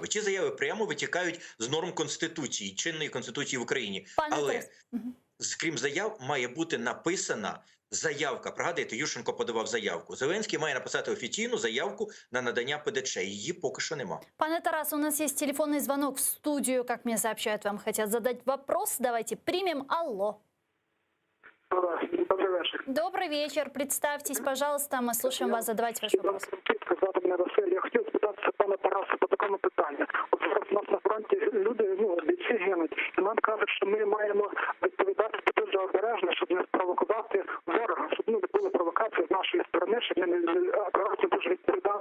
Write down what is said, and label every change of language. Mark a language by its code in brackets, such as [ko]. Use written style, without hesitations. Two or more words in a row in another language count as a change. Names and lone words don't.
[uk] Ті заяви прямо витікають з норм Конституції, чинної Конституції в Україні. Але, крім заяв, має бути написана заявка. Пригадуєте, Ющенко подавав заявку. Зеленський має написати офіційну заявку на надання ПДЧ. Її поки що нема. [ru] Пане Тарас, у нас есть телефонный звонок в студию, как мне сообщают, вам хотят задать вопрос. Давайте примем. Алло. [uk] Добрий вечір. [ru] Добрый вечер. Представьтесь, пожалуйста. Мы слушаем вас. Задавайте ваш вопрос. [uk] Сказати мене Василь. Я хотів спитатися пана Тараса по такому питанню. От зараз у нас на фронті люди, бійці гинуть. І нам кажуть, що ми маємо відповідати дуже обережно, щоб не спровокувати ворога, щоб не були провокації з нашої сторони, щоб ми не операцію дуже відповідали.